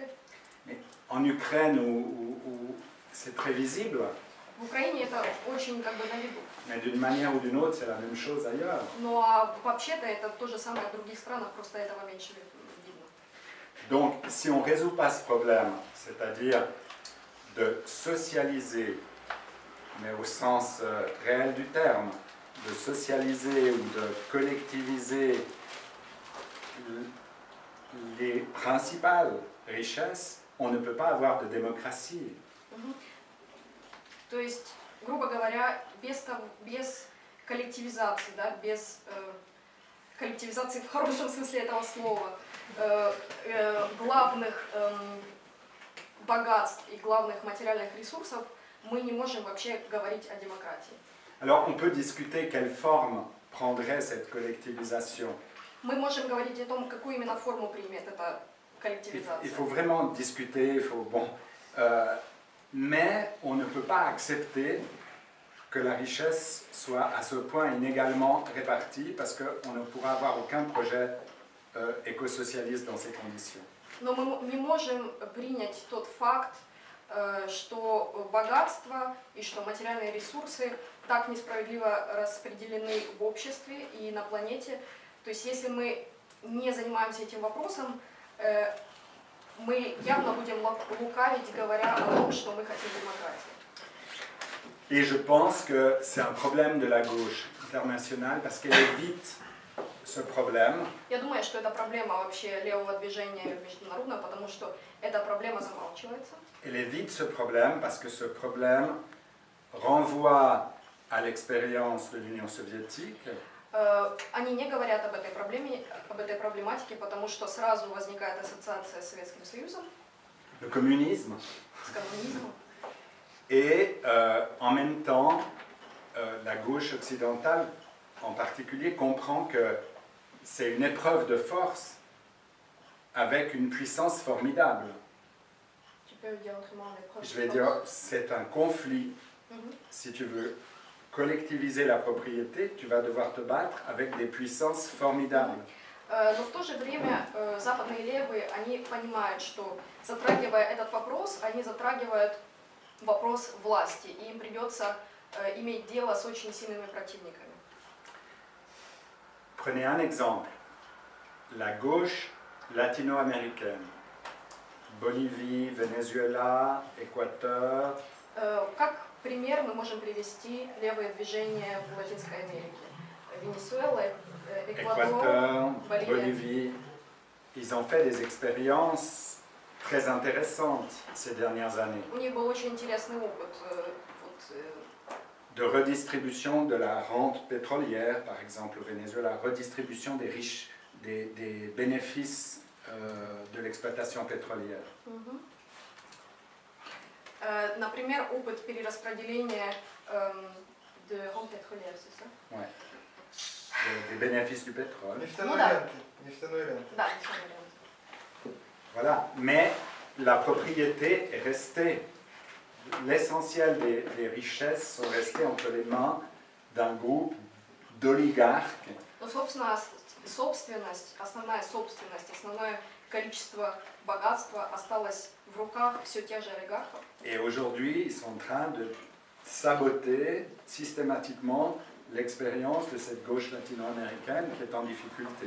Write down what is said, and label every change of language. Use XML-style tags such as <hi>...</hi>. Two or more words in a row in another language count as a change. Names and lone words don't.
<fr>En Ukraine, où c'est très visible,</fr> <ru>В Украине это очень как бы на виду.</ru> <fr>mais d'une manière ou d'une autre, c'est la même chose ailleurs.</fr> <ru>Но вообще-то это то же самое в других странах, просто этого меньше видно.</ru> <fr>Donc, si on ne résout pas ce problème, c'est-à-dire de socialiser, mais au sens réel du terme, de socialiser ou de collectiviser les principales richesses, on ne peut pas avoir de démocratie.</fr> <ru>То есть, грубо говоря, без коллективизации, да, без коллективизации в хорошем смысле этого слова, главных богатств и главных материальных ресурсов, мы не можем вообще говорить о демократии.</ru> <fr>Alors, on peut discuter quelle forme prendrait cette collectivisation.</fr> <ru>Мы можем говорить о том, какую именно форму примет эта коллективизация.</ru> <fr>Il faut vraiment discuter, mais on ne peut pas accepter que la richesse soit à ce point inégalement répartie parce qu'on ne pourra avoir aucun projet écosocialiste dans ces conditions.</fr> <ru>Но мы не можем принять тот факт, что богатство и что материальные ресурсы так несправедливо распределены в обществе и на планете. То есть если мы не занимаемся этим вопросом, мы явно будем лукавить, говоря о том, что мы хотим демократии.</ru> <fr>Et je pense que c'est un problème de la gauche internationale parce qu'elle évite ce problème.</fr> <ru>Я думаю, что это проблема вообще левого движения международного, потому что эта проблема замалчивается.</ru> <fr>Elle évite ce problème parce que ce problème renvoie à l'expérience de l'Union soviétique.</fr> <ru>Они не говорят об этой проблематике, потому что сразу возникает ассоциация с Советским Союзом,</ru> <fr>Le communisme.</fr> <ru>с коммунизмом.</ru> <fr>Et en même temps, la gauche occidentale en particulier comprend que c'est une épreuve de force avec une puissance formidable. Je vais dire, c'est un conflit. Si tu veux collectiviser la propriété, tu vas devoir te battre avec des puissances formidables.</fr> <ru>Но в то же время западные левые, они понимают, что затрагивая этот вопрос, они затрагивают вопрос власти, и им придется иметь дело с очень сильными противниками.</ru> <fr>Prenez un exemple. La gauche latino-américaine. Bolivie, Venezuela, Équateur.</fr> <ru>Как пример мы можем привести левые движения в Латинской Америке. Венесуэла,</ru> <fr>Équateur, Bolivie. Ils ont fait des expériences très intéressantes ces dernières années.</fr> <ru>У них был очень интересный опыт.</ru> <fr>De redistribution de la rente pétrolière, par exemple au Venezuela, redistribution des bénéfices de l'exploitation pétrolière.</fr> <ru>Например, опыт перераспределения</ru> <fr>de rente pétrolière, c'est ça? Ouais. Des bénéfices du pétrole.</fr> <ru>Нефтяной рынок. Да, нефтяной рынок.</ru> <fr>Voilà, mais la propriété est restée. L'essentiel des richesses sont restées entre les mains d'un groupe d'oligarques.</fr> <ru>Но, собственно, основная собственность, основное количество богатства осталось в руках все тех же олигархов.</ru> <fr>Et aujourd'hui, ils sont en train de saboter systématiquement l'expérience de cette gauche latino-américaine qui est en difficulté.</fr>